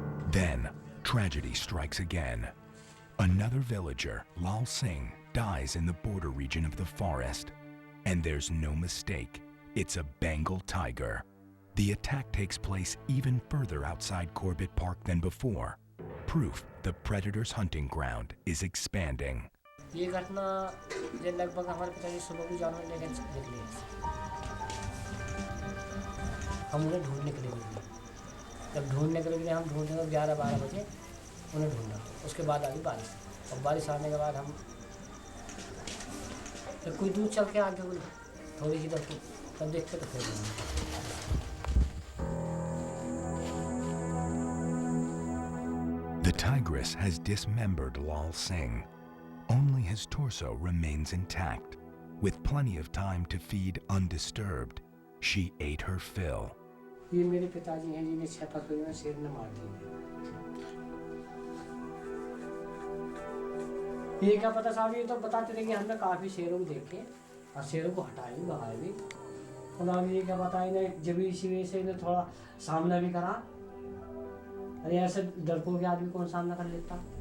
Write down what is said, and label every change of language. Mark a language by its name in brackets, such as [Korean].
[English] Then, tragedy strikes again. Another villager, Lal Singh, dies in the border region of the forest. And there's no mistake, it's a Bengal tiger. The attack takes place even further outside Corbett Park than before. Proof the predator's hunting ground is expanding. [Hindi] ये घटना ये लगभग हमारे पिताजी सुबह को जानवर लेकर निकले हम उन्हें ढूंढने के लिए निकले जब ढूंढने के लिए हम ढूंढने 11-12 बजे उन्हें ढूंढा उसके बाद आ गई बारिश और बारिश आने के बाद हम जब कोई दूर चल के आगे बोले थोड़ी सी दूर तब देखते तो फिर [English] The tigress has dismembered Lal Singh. Only his torso remains intact. With plenty of time to feed undisturbed, she ate her fill. [Hindi] ये मेरे पिताजी हैं जिन्हें 6 फरवरी में शेर ने मार दिया ये क्या पता साहब ये तो बताते थे कि हमने काफी शेरों को देखे और शेरों को हटाए भी भगाए भी उन्होंने ये क्या बताया इन्हें जब इसी वजह से इन्हें थोड़ा सामना भी करा अरे ऐसे डरपोक के आदमी कौन सामना कर लेता